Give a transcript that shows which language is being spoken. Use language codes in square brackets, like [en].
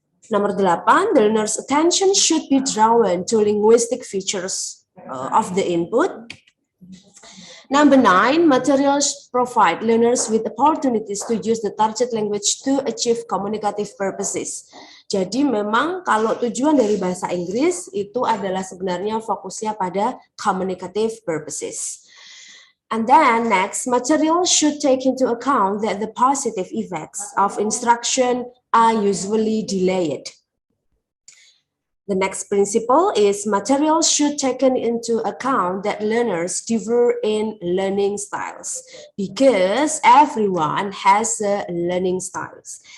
[en] Number 8, the learner's attention should be drawn to linguistic features of the input. Number 9, materials provide learners with opportunities to use the target language to achieve communicative purposes. [id] Jadi memang kalau tujuan dari bahasa Inggris itu adalah sebenarnya fokusnya pada communicative purposes. [en] And then next, material should take into account that the positive effects of instruction are usually delayed. The next principle is material should take into account that learners differ in learning styles because everyone has learning styles.